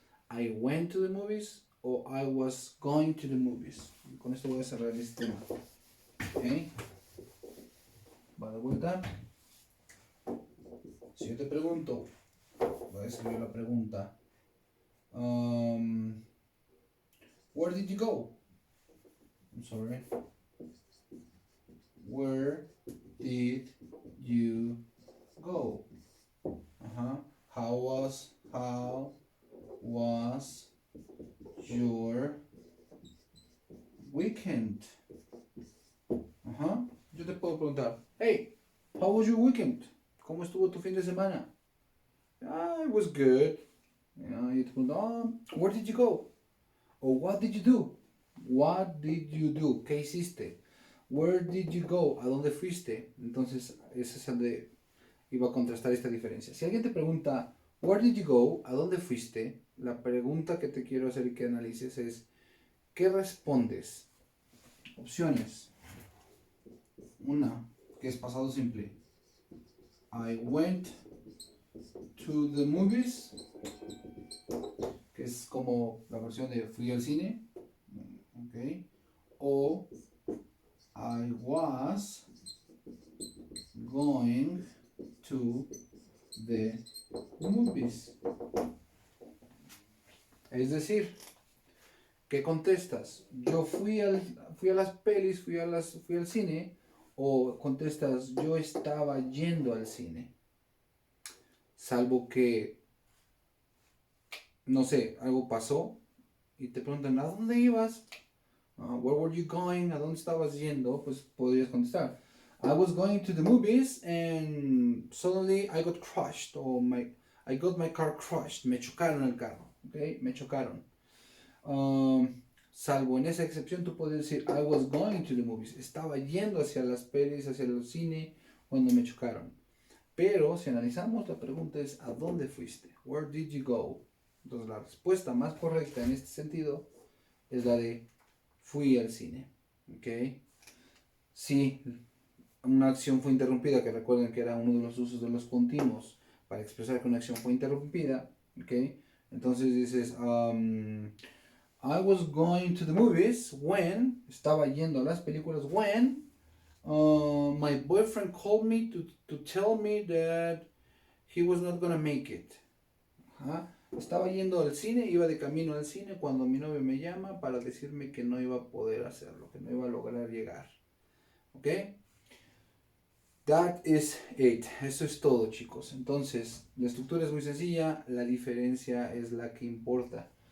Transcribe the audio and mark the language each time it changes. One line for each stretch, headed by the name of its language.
English: I went to the movies o I was going to the movies.
Spanish: Y con esto voy a cerrar este tema. ¿Okay? Va de vuelta. Si yo te pregunto, voy a escribir la pregunta.
English: Where did you go? I'm sorry. Where did you go? How was your weekend?
Spanish: Yo te puedo preguntar,
English: hey, how was your weekend?
Spanish: ¿Cómo estuvo tu fin de semana?
English: It was good.
Spanish: Y te pregunto,
English: where did you go? Or what did you do? What did you do?
Spanish: ¿Qué hiciste?
English: Where did you go?
Spanish: ¿A dónde fuiste? Entonces, ese es el de iba a contrastar esta diferencia. Si alguien te pregunta,
English: where did you go?
Spanish: ¿A dónde fuiste? La pregunta que te quiero hacer y que analices es, ¿qué respondes? Opciones. Una, que es pasado simple.
English: I went to the movies,
Spanish: que es como la versión de fui al cine. Okay.
English: O I was going to the movies.
Spanish: Es decir, ¿qué contestas? Yo fui a las pelis, fui al cine, o contestas yo estaba yendo al cine. Salvo que, no sé, algo pasó y te preguntan, ¿a dónde ibas?
English: Where were you going?
Spanish: ¿A dónde estabas yendo? Pues podrías contestar,
English: I was going to the movies and suddenly I got crushed, or I got my car crushed.
Spanish: Me chocaron el carro, ¿ok? Me chocaron. Salvo en esa excepción, tú puedes decir
English: I was going to the movies.
Spanish: Estaba yendo hacia las pelis, hacia el cine cuando me chocaron. Pero si analizamos, la pregunta es ¿a dónde fuiste?
English: Where did you go?
Spanish: Entonces la respuesta más correcta en este sentido es la de fui al cine. ¿Ok? Si una acción fue interrumpida, que recuerden que era uno de los usos de los continuos para expresar que una acción fue interrumpida, ¿ok? Entonces dices,
English: I was going to the movies when,
Spanish: estaba yendo a las películas
English: when my boyfriend called me to tell me that he was not gonna make it.
Spanish: Estaba yendo al cine, iba de camino al cine cuando mi novio me llama para decirme que no iba a poder hacerlo, que no iba a lograr llegar. ¿Ok?
English: That is it.
Spanish: Eso es todo, chicos. Entonces, la estructura es muy sencilla, la diferencia es la que importa.